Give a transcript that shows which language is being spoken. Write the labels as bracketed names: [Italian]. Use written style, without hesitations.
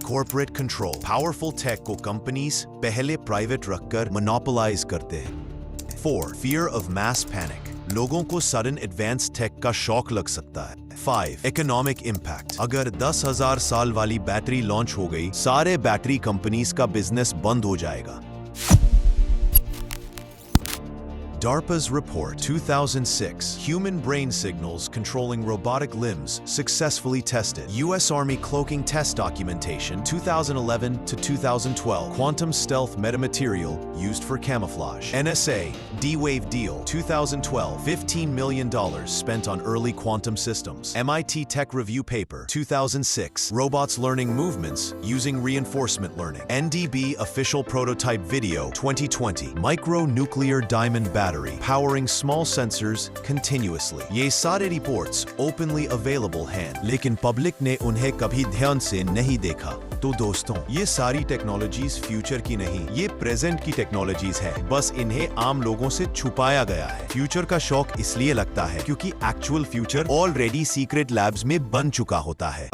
[Hindi] Corporate control, powerful take को companies पहले private रखकर मोनोपोलाइज करते हैं। 4. फियर ऑफ मास पैनिक, लोगों को सडन एडवांस टेक का शौक लग सकता है। 5. इकोनॉमिक इम्पैक्ट, अगर 10,000 साल वाली बैटरी लॉन्च हो गई, सारे बैटरी कंपनीज का बिजनेस बंद हो जाएगा। [English] DARPA's report 2006, human brain signals controlling robotic limbs successfully tested. US Army cloaking test documentation 2011 to 2012, quantum stealth metamaterial used for camouflage. NSA D-Wave deal 2012, $15 million spent on early quantum systems. MIT Tech Review paper 2006, robots learning movements using reinforcement learning. NDB official prototype video 2020, micro-nuclear diamond battery powering small sensors continuously. [Hindi] ये सारे reports openly available हैं, लेकिन public ने उन्हें कभी ध्यान से नहीं देखा। तो दोस्तों, ये सारी टेक्नोलॉजीज फ्यूचर की नहीं, ये प्रेजेंट की टेक्नोलॉजीज है, बस इन्हें आम लोगों से छुपाया गया है। फ्यूचर का शौक इसलिए लगता है क्योंकि actual future already secret labs में बन चुका होता है।